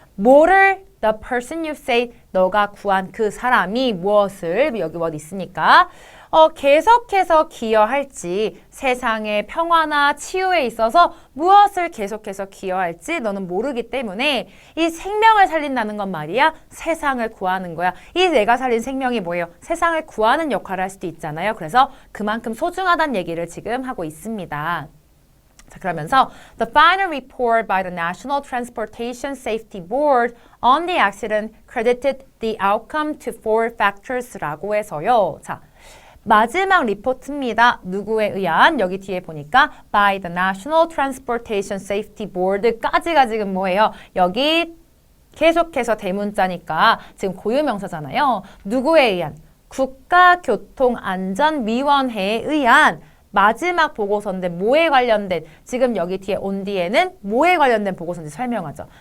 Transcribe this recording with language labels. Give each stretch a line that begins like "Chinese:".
Korean: 뭐를
English: the person you say
Korean: 너가 구한 그 사람이 무엇을 여기 what 있으니까 계속해서 기여할지 세상의 평화나 치유에 있어서 무엇을 계속해서 기여할지 너는 모르기 때문에 이 생명을 살린다는 건 말이야 세상을 구하는 거야. 이 내가 살린 생명이 뭐예요? 세상을 구하는 역할을 할 수도 있잖아요. 그래서 그만큼 소중하다는 얘기를 지금 하고 있습니다.
English: 자, 그러면서 The final report by the National Transportation Safety Board on the accident credited the outcome to four factors라고 해서요.
Korean: 자, 마지막 리포트입니다. 누구에 의한?
English: 여기 뒤에 보니까 by the National Transportation Safety Board까지가 지금 뭐예요?
Korean: 여기 계속해서 대문자니까 지금 고유명사잖아요. 누구에 의한? 국가교통안전위원회에 의한 마지막 보고서인데 뭐에 관련된 지금 여기 뒤에 온 뒤에는 뭐에 관련된 보고서인지 설명하죠.